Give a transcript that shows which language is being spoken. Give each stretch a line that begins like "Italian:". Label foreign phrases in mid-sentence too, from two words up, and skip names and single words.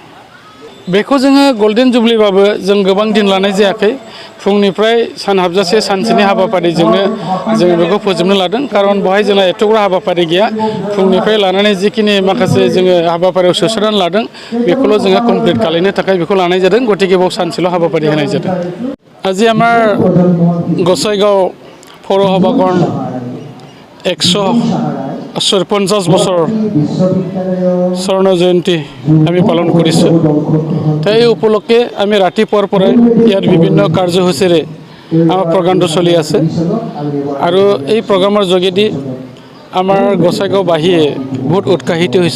Bodo: बेखौ जोङो
English: golden jubileebabo
Bodo: जों गोबां दिन लानाय जायाखै। फुंनिफ्राय सान हाबजासे सानसेनि हाबाफारिजोंनो जों बेखौ फोजोबनो लादों। खारन बेवहाय जोंहा एथ'ग्रा हाबाफारि गैया। फुंनिफ्राय लानानै जिखिनि माखासे जोङो हाबाफारियाव सोसननानै लादों बेखौल' जोङो कमप्लिट खालामनो थाखाय बेखौ लानाय जादों। गतिके बेयाव सानसेल' हाबाफारि होनाय जादों।
Assamese: আজি আমাৰ गसाइगाव पौरसभाখন 150 বছৰ স্বৰ্ণ জয়ন্তী আমি পালন কৰিছোঁ। এই উপলক্ষে আমি ৰাতিপুৱাৰ পৰাই ইয়াত বিভিন্ন কাৰ্যসূচীৰে আমাৰ প্ৰগ্ৰামটো চলি আছে আৰু এই প্ৰগ্ৰামৰ যোগেদি আমাৰ গসাইগাঁওবাসীয়ে বহুত উৎসাহিত হৈছে।